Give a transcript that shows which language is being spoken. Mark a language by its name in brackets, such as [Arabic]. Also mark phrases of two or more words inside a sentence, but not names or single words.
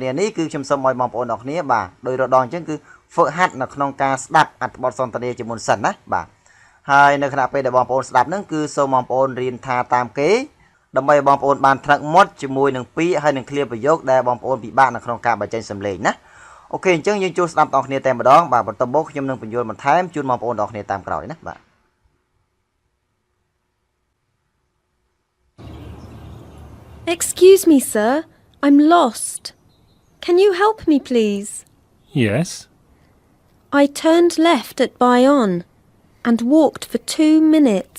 [Khmer] នានេះគឺខ្ញុំសូមឲ្យបងប្អូនទាំងគ្នាបាទដោយរដងអញ្ចឹងគឺហ្វឹកហាត់នៅក្នុងការស្ដាប់អត្ថបទសន្ទនាជាមុនសិនណាបាទហើយនៅខណៈពេលដែលបងប្អូនស្ដាប់ហ្នឹងគឺសូមបងប្អូនរៀនថាតាមគេដើម្បីឲ្យបងប្អូនបានថ្នាក់មាត់ជាមួយនឹងពាក្យហើយនឹង clear ប្រយោគដែលបងប្អូនពិបាកនៅក្នុងការបញ្ចេញសំឡេងណាអូខេអញ្ចឹងយើងចូលស្ដាប់បងប្អូនគ្នាតែម្ដងបាទបន្តមកខ្ញុំនឹងបញ្យល់បន្ថែមជូនបងប្អូនទាំងគ្នាតាមក្រោយណាបាទ [English] Excuse me, sir. I'm lost. Can you help me, please? Yes. I turned left at Bayonne and walked for 2 minutes.